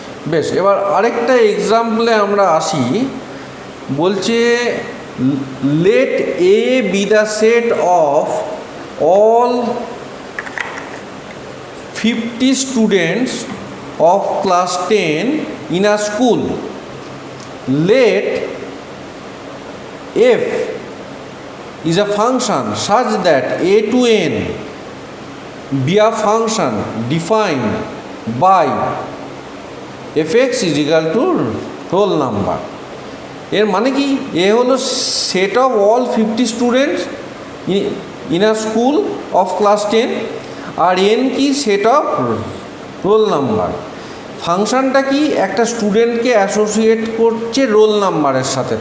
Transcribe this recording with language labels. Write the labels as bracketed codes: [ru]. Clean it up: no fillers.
[bn] বেশ, এবার আরেকটা এক্সাম্পলে আমরা আসি। বলছে [en] Let A be the set of all 50 students of class 10 in a school. Let f is a function such that a to n be a function defined by fx is equal to roll number. [bn] এর মানে কি, এ হলো [en] set of all 50 students in a school of class 10, [bn] আর N কি set of roll number. ফাংশনটা কি, একটা স্টুডেন্টকে associate করছে রোল নাম্বারের সাথে।